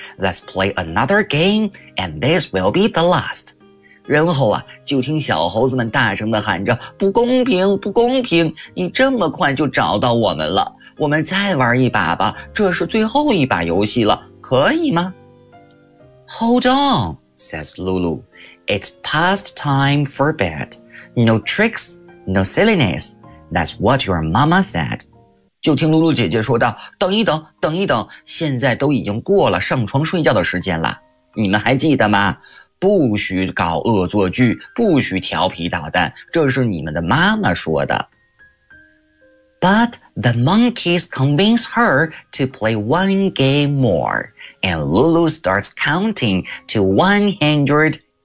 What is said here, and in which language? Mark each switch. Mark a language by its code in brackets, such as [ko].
[en] Let's play another game, and this will be the last. [zh] 然后啊，就听小猴子们大声地喊着，不公平，不公平，你这么快就找到我们了。我们再玩一把吧，这是最后一把游戏了，可以吗？ [en] Hold on, says Lulu. It's past time for bed. No tricks, no silliness. That's what your mama said. [zh] 就听露露姐姐说道，等一等，等一等，现在都已经过了上床睡觉的时间了。你们还记得吗？不许搞恶作剧，不许调皮捣蛋，这是你们的妈妈说的。 [en] But the monkeys convince her to play one game more, and Lulu starts counting to 104.